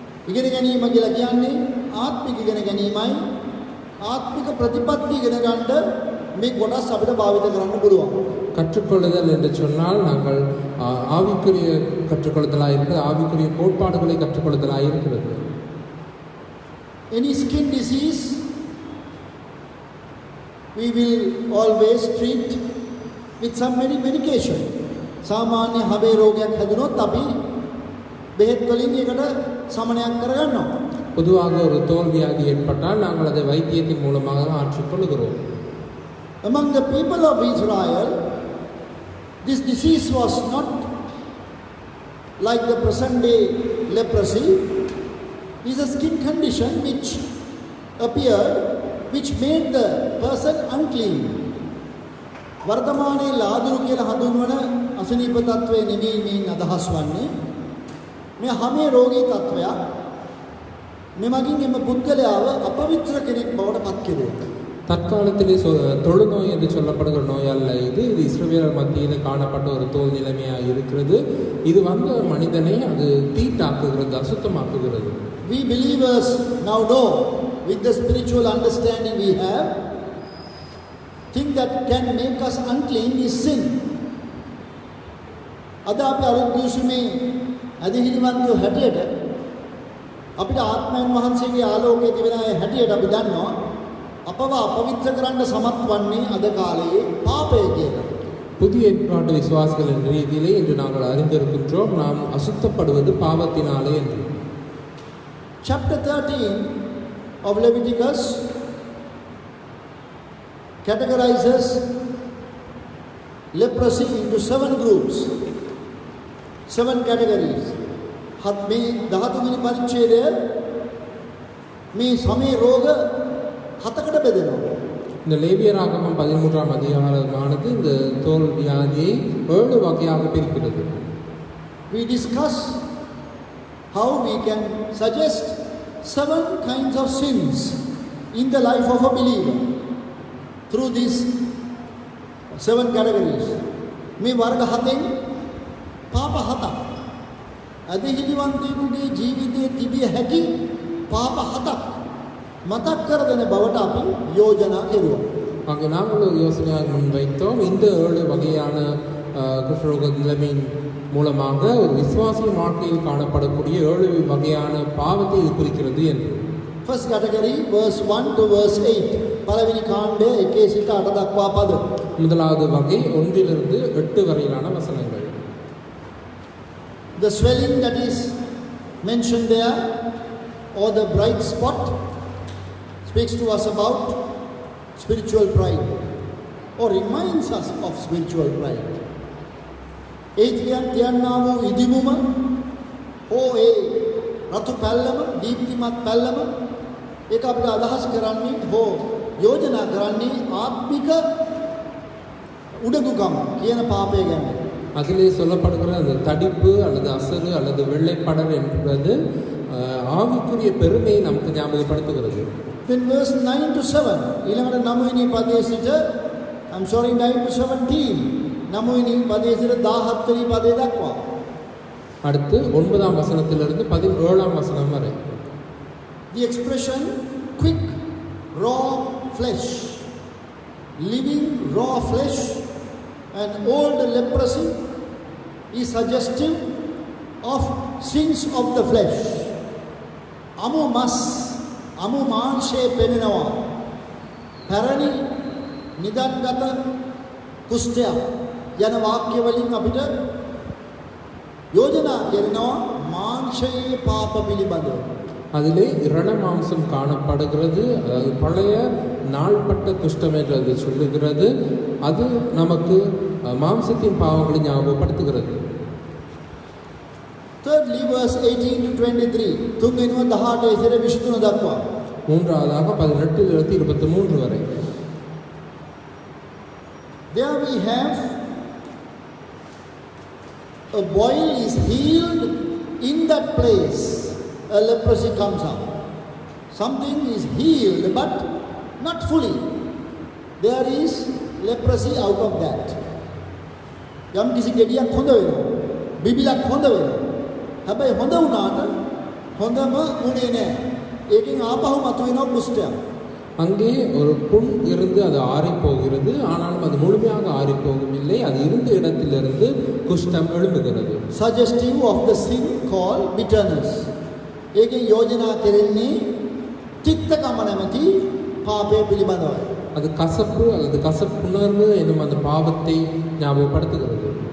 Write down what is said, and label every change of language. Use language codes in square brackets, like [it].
[si] ඉගෙන ගැනීම කියලා කියන්නේ ආත්මික ඉගෙන ගැනීමයි. ආත්මික ප්‍රතිපත්ති ඉගෙන ගන්න මේ කොටස් අපිට භාවිත කරන්න පුළුවන්. [ta] கற்றுக்கொள்ளுதல் என்று சொன்னால் நாங்கள் ஆவிக்குரிய கற்றுக்கொள்ளுதலாக இருக்கிறது, ஆவிக்குரிய கோட்பாடுகளை கற்றுக்கொள்ளுதலாக இருக்கிறது. [en] Any skin disease we will always treat with some medication. [si] සාමාන්‍ය හබේ රෝගයක් හැදුනොත් අපි බෙහෙත් වලින් ඒකට සමනයක් කරගන්නවා. [ta] பொதுவாக ஒரு தோல் வியாதி ஏற்பட்டால் நாங்கள் அதை வைத்தியத்தின் மூலமாக ஆற்றிக்கொள்கிறோம். [en] Among the people of Israel, this disease was not like the present day leprosy. It is a skin condition which appeared, which made the person unclean. [si] වර්තමානයේ ලාදුරු කියලා හඳුන්වන අසනීප තත්වයේ නෙමෙයි මේ අදහස් වන්නේ. මේ හැම රෝගී තත්වයක් මෙමගින් එම පුද්ගලයාව අපවිත්‍ර කෙනෙක් බවට පත් කෙරේ. [ta] தற்காலத்திலே தொழுநோய் என்று சொல்லப்படுகிற நோய் அல்ல இது. இது இஸ்ரவேலர் மத்தியில் காணப்பட்ட ஒரு தோல் நிலைமையாக இருக்கிறது. இது வந்த மனிதனை அது தீட்டாக்குகிறது, அசுத்தமாக்குகிறது. [en] We believers now know, with the spiritual understanding we have, thing that can make us unclean is sin. [si] අද අපි අලුත් යුසුමේ අධිහිරිවන්තයෝ හැටියට අපිට ආත්මයන් වහන්සේගේ ආලෝකයේ තිබෙන අය හැටියට අපි දන්නවා අපව අපවිත්‍ර කරන්න සමත් වන්නේ අද කාලයේ පාපය කියලා. [ta] புதிய ஏற்பாட்டு விசுவாசிகள் என்ற ரீதியிலே இன்று நாங்கள் அறிந்திருக்கின்றோம் நாம் அசுத்தப்படுவது பாவத்தினாலே என்று. [en] Chapter 13 of Leviticus categorizes leprosy into 7 groups, 7 categories. [si] මේ 13 වෙනි පරිච්ඡේදය මේ සමේ රෝග 7කට බෙදෙනවා. [ta] இந்த லேவியராகமம் 13ஆம் அதிகாரமானது இந்த தோல் வியாதியை 7 வகையாக பிரிக்கிறது. [en] We discuss how we can suggest 7 kinds of sins in the life of a believer through these 7 categories. [si] මේ වර්ග 7න් පාප 7ක් අධිහිලිවන්තයෙකුගේ ජීවිතයේ තිබිය හැකි පාප 7ක් මතක් කර දෙන බවට අපි යෝජනා කෙරුවා. [ta] அங்கே நாங்கள் ஒரு யோசனையாக முன்வைத்தோம். இந்த 7 வகையான குஷ்டரோக நிலைமையின் மூலமாக ஒரு விசுவாசியின் வாழ்க்கையில் காணப்படக்கூடிய 7 வகையான பாவத்தை இது குறிக்கிறது என்று. [en] First category verse 1 to verse 8. [si] පළවෙනි කාණ්ඩය 1 සිට 8 දක්වා පද. [ta] முதலாவது வகை 1 லிருந்து 8 வரையிலான வசனங்கள். [en] The swelling that is mentioned there, or the bright spot, speaks to us about spiritual pride, or reminds us of spiritual pride. [si] තියන්නා වූ ඉදිමුම හෝ ඒ රතු පැල්ලම, දීප්තිමත් පැල්ලම, ඒක අපිට අදහස් කරන්නේ හෝ යෝජනා කරන්නේ ආත්මික උඩඟුකම කියන පාපය ගැන. [ta] அதிலே சொல்லப்படுகிற அந்த தடிப்பு அல்லது அசறு அல்லது வெள்ளைப்படர் என்பது ஆவிக்குரிய பெருமையை நமக்கு ஞாபகப்படுத்துகிறது. [en] Then verse 9 to 7 [si] ඊළඟට 9 වෙනි පදයේ සිට [en] 9 to 17 [si] 9 වෙනි පදයේ සිට 17 වෙනි පදයේ දක්වා. [ta] அடுத்து 9ஆம் வசனத்திலிருந்து 17ஆம் வசனம் வரை. [en] The expression quick raw flesh, living raw flesh and old leprosy is suggestive of sins of the flesh. [si] අමු මස් අමු මාංශයේ පෙනෙනවා. පැරණි නිදන්ගත කුෂ්ඨය යන වාක්‍ය වලින් අපිට යෝජනා කරනවා මාංශයේ පාප පිළිබඳව. [ta] அதிலே இரண மாம்சம் காணப்படுகிறது. அதாவது பழைய நாள்பட்ட குஷ்டம் என்று அது சொல்லுகிறது. அது நமக்கு மாம்சத்தின் பாவங்களை ஞாபகப்படுத்துகிறது. [en] Thirdly, verse 18 to 23 [si] තුන්වෙනිව 18 ඉතින් 23 දක්වා. [ta] மூன்றாவதாக 18 இலிருந்து 23 வரை. [en] There we have a boil is healed in that place. A leprosy comes up. Something is healed but not fully. There is leprosy out of that. [si] යම් කිසි ගෙඩියක් හොඳ වෙනවා. බිබිලක් හොඳ වෙනවා. හැබැයි හොඳ වුණාට හොඳම උනේ නැහැ. ඒකෙන් ආපහු මතුවෙනවා කුෂ්ඨයක්. [ta] அங்கே ஒரு புண் இருந்து அது ஆறி போகிறது. ஆனாலும் அது முழுமையாக ஆறி போகவில்லை. அது இருந்த இடத்திலிருந்து குஷ்டம் எழும்புகிறது. [en] Suggestive of the sin called bitterness. [si] ඒකෙන් යෝජනා කෙරෙන්නේ තික්තකම නැමැති පාපය පිළිබඳවයි. [ta] அது கசப்பு அல்லது கசப்புணர்வு என்னும் அந்த பாவத்தை ஞாபகப்படுத்துகிறது.